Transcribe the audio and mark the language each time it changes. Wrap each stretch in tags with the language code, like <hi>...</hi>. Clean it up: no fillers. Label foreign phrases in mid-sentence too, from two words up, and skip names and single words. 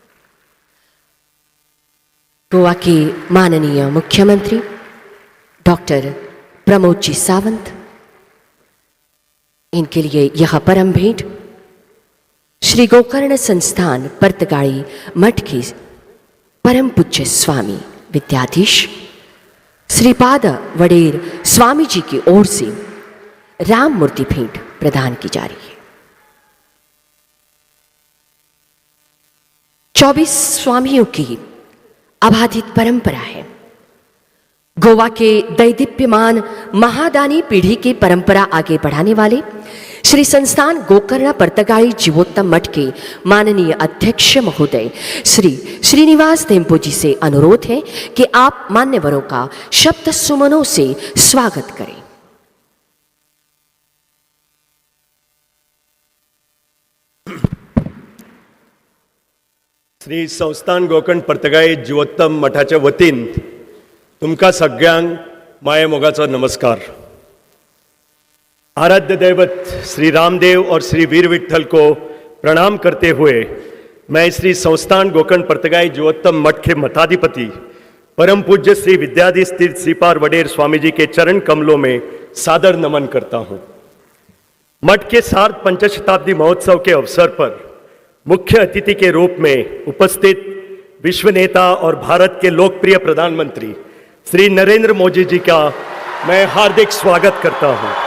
<hi>गोवा के माननीय मुख्यमंत्री डॉक्टर प्रमोद जी सावंत, इनके लिए यह परम भेंट श्री गोकर्ण संस्थान परतगाड़ी मठ के परम पूज्य स्वामी विद्याधीश श्रीपाद वडेर स्वामी जी की ओर से राम मूर्ति भेंट प्रदान की जा रही है। 24 स्वामियों की अबाधित परंपरा है। गोवा के दैदीप्यमान महादानी पीढ़ी की परंपरा आगे बढ़ाने वाले श्री संस्थान गोकर्ण पर्तगाई जीवोत्तम मठ के माननीय अध्यक्ष महोदय श्री श्रीनिवास टेम्पो जी से अनुरोध है कि आप मान्यवरों का शब्द सुमनों से स्वागत करें।</hi> <kok>श्री संस्थान गोकर्ण पर्तगाई जीवोत्तम मठाच्या वतीन तुमका सगळ्यांक माये मोगाचो नमस्कार।</kok> <hi>आराध्य दैवत श्री रामदेव और श्री वीर विठल को प्रणाम करते हुए मैं श्री संस्थान गोकर्ण पर्तगाई जीवोत्तम मठ के मठाधिपति परम पूज्य श्री विद्याधीश तीर्थ श्रीपाद वडेर स्वामी जी के चरण कमलों में सादर नमन करता हूँ। मठ के सार्ध पंचशताब्दी महोत्सव के अवसर पर मुख्य अतिथि के रूप में उपस्थित विश्व नेता और भारत के लोकप्रिय प्रधानमंत्री श्री नरेंद्र मोदी जी का मैं हार्दिक स्वागत करता हूं।</hi>